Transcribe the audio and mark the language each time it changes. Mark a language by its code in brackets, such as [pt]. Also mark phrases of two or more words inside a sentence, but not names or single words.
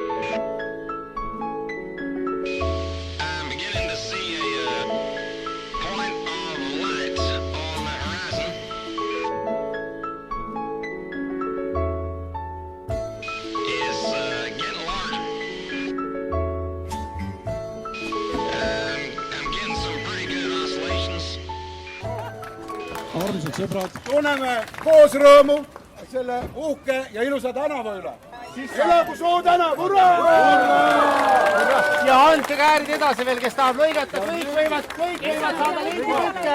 [en] I'm beginning to see a point of light on the horizon. It's getting larger. I'm getting some pretty good oscillations. [et] Armsad sõbrad, tunneme koos rõõmu selle uhke ja ilusa tänava üle. Elagu Soo tänav, hurraa! Ja andke käärid edasi veel, kes tahab lõigata, kõik võivad saada linditükke.